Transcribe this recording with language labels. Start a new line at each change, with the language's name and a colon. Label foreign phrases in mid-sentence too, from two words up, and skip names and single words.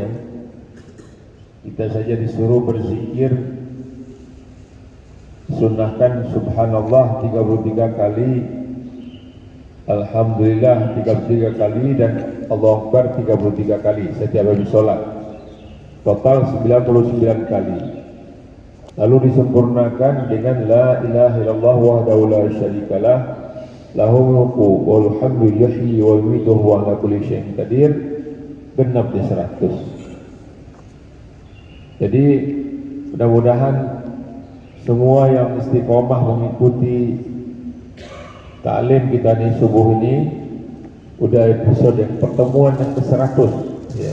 Indonesian: Kita saja disuruh berzikir, sunnahkan subhanallah 33 kali, alhamdulillah 33 kali, dan
Arabic: الله أكبر
Indonesian: 33 kali setiap habis sholat. Total 99 kali. Lalu disempurnakan dengan
Arabic: لا إله إلا الله وحده لا شريك له له الملك والحمد يحيي ويميت وعلى كل شيء قدير,
Indonesian: genap di 100. Jadi mudah-mudahan semua yang istiqomah mengikuti taklim kita di subuh ini, udah episode yang pertemuan yang ke-100 ya.